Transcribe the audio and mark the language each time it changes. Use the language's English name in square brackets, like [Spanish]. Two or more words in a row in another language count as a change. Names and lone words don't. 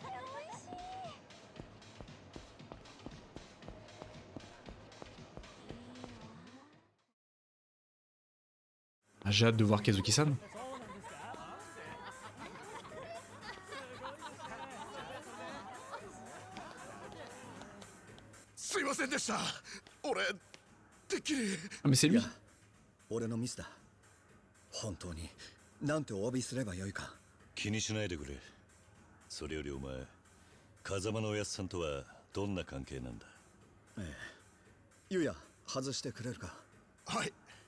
[French] Ah, j'ai hâte de voir Kazuki-san. Ah mais c'est lui. [Japanese] 俺のミスだ。本当になんてお詫びすればよいか。気にしないでくれ。それよりお前、風間のおやっさんとはどんな関係なんだ。ええ。ゆうや、外してくれるか。はい。